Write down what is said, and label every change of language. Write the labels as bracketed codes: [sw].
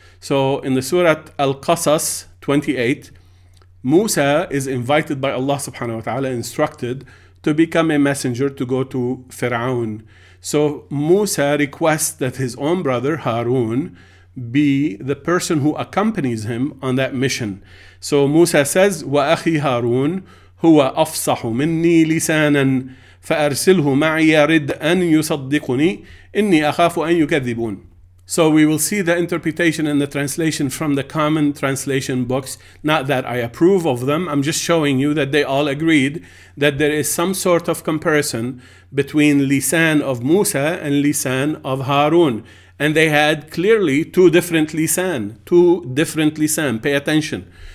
[en] So in the Surah Al-Qasas 28, Musa is invited by Allah subhanahu wa ta'ala, instructed to become a messenger to go to Fir'aun. So Musa requests that his own brother Harun be the person who accompanies him on that mission. So Musa says, [ar] وَأَخِي هَارُونَ هُوَ أَفْصَحُ مِنِّي لِسَانًا فَأَرْسِلْهُ مَعِيَ رِدْ أَنْ يُصَدِّقُنِي إِنِّي أَخَافُ أَنْ يُكَذِّبُونَ. [en] So we will see the interpretation and the translation from the common translation books. Not that I approve of them, I'm just showing you that they all agreed that there is some sort of comparison between Lissān of Musa and Lissān of Harun. And they had clearly two different Lissān. Pay attention.